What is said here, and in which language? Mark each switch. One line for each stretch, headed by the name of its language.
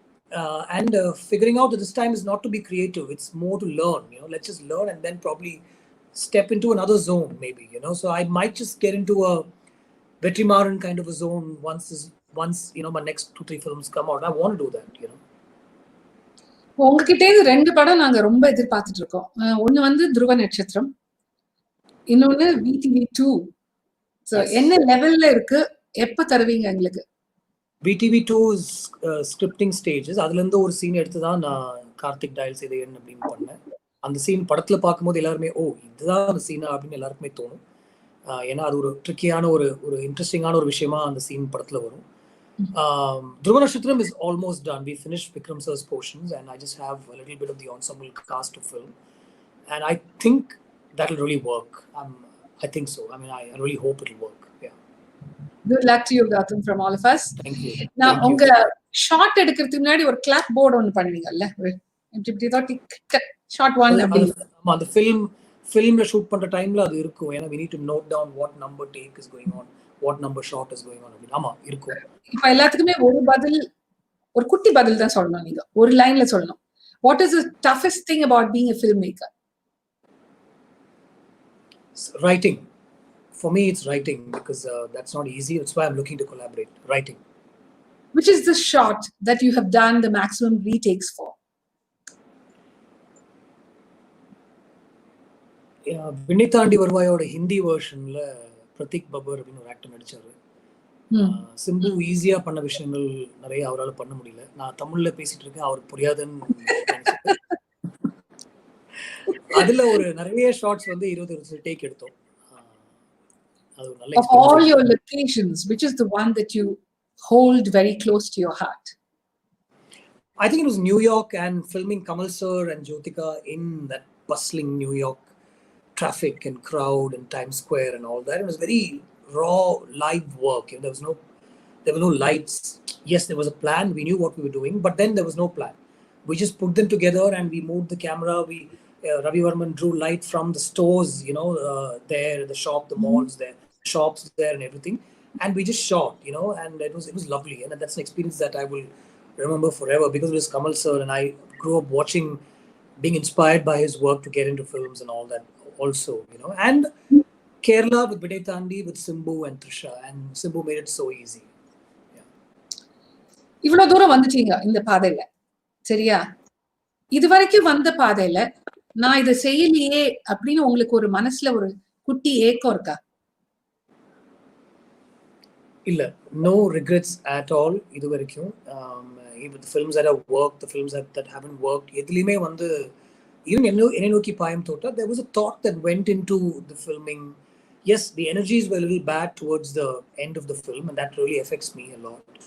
English: And figuring out that this time is not to be creative, it's more to learn. Let's just learn and then probably step into another zone, maybe. So I might just get into a Vetrimaran kind of a zone once my next 2-3 films come out. I want to do that.
Tamil: உங்ககிட்ட ரெண்டு படம் நாங்க ரொம்ப எதிர்பார்த்துட்டு இருக்கோம். ஒன்னு வந்து துருவ நட்சத்திரம், இன்னொன்னு VTV2. சோ என்ன லெவல்ல இருக்கு, எப்ப தருவீங்க எங்களுக்கு?
English: VTV2 is scripting stages.
Tamil: அதுல இருந்து ஒரு சீன் எடுத்து தான் நான் கார்த்திக் டயல் செய்த எண் அப்படின்னு பண்ணேன். அந்த சீன் படத்துல பார்க்கும்போது எல்லாருமே இதுதான் அந்த சீனா அப்படின்னு எல்லாருக்குமே தோணும். ஏன்னா அது ஒரு ட்ரிக்கியான ஒரு இன்ட்ரெஸ்டிங்கான ஒரு விஷயமா அந்த சீன் படத்துல வரும்.
English: Dhruva Nakshatram is almost done. We finished Vikram sir's portions, and I just have a little bit of the ensemble cast to film, and I think that'll really work. I think so. I mean, I really hope it'll work. Yeah. Good luck to you, Gautham, from all of us. Thank you.
Tamil: Now, உங்க short எடுக்கிறதுக்கு முன்னாடி ஒரு clap board ஒன்னு பண்ணுவீங்கல்ல, இப்படி தான் short 1 அப்படி. அந்த ஃபிலிம்ல shoot பண்ற டைம்ல அது இருக்கும்.
English: ஏன்னா we need to note down what number take is going on, what number shot is going on.
Tamil: ஆமா இருக்கும். இப்ப எல்லாத்துக்குமே ஒரு குட்டி பதில் தான் சொல்லணும். நீங்க ஒரு லைன்ல சொல்லணும்.
English: What is the toughest thing about being a filmmaker? Writing. For me, it's writing, because that's not easy. That's why I'm looking to collaborate. Writing. Which is the shot that you have done the maximum retakes for?
Tamil: Vinnaithaandi வருவாயோட Hindi வெர்ஷன்ல Prateek buffer அப்படின்னு ஒரு actor நடிச்சாரு. Simbu ஈஸியா பண்ண விஷயங்கள் நிறைய அவரால் பண்ண முடியல. நான் தமிழ்ல பேசிட்டு இருக்கேன், அவருக்கு புரியாதுன்னு. அதுல ஒரு நிறைய ஷார்ட்ஸ் வந்து 20 டேக் எடுத்தோம். அது ஒரு நல்ல
English: Of all your locations, which is the one that you hold very close to your heart? I think it was New York, and filming Kamal sir and Jyotika in that bustling New York traffic and crowd and Times Square and all that. It was very raw, live work. There were no lights. Yes, there was a plan. We knew what we were doing, but then there was no plan. We just put them together and we moved the camera. Ravi Varman drew light from the stores, there, the shop, the malls there, shops there and everything. And we just shot, and it was lovely. And that's an experience that I will remember forever, because it was Kamal sir, and I grew up watching, being inspired by his work to get into films and all that also, and Kerala with Vidaithandi, with Simbu and Trisha, and Simbu made it so easy.
Tamil: இவ்வளவு தூரம் வந்துட்டீங்க இந்த பாதையில, சரியா? இது வரைக்கும் வந்த பாதையில நான் இதை செய்யலையே அப்படின்னு உங்களுக்கு ஒரு மனசுல ஒரு குட்டி ஏக்கம் இருக்கா? இல்ல,
English: no regrets at all
Tamil: இது வரைக்கும்.
English: Even the films that have worked, the films that haven't worked,
Tamil: எதுலயுமே வந்து
English: even என்னை நோக்கி பாயம் தோட்டா, there was a thought that went into the filming, yes, the energies were a little bad towards the end of the film, and that really affects me a lot.